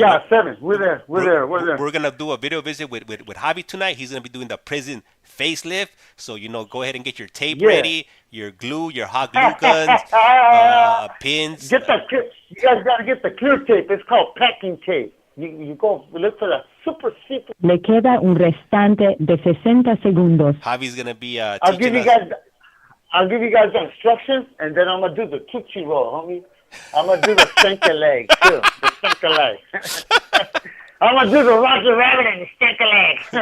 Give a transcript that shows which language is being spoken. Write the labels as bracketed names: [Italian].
[English] yeah, 7. We're there. We're there. We're going to do a video visit with Javi tonight. He's going to be doing the prison facelift. So, you know, go ahead and get your tape ready, your glue, your hot glue guns, pins. You guys got to get the clear tape. It's called packing tape. You go look for the super secret. [Spanish] Le queda un restante de 60 segundos. [English] Javi's going to be I'll give you guys the instructions, and then I'm going to do the Tootsie Roll, homie. I'm going to do the stinker leg, too. The stinker leg. I'm going to do the Roger Rabbit and the stinker leg.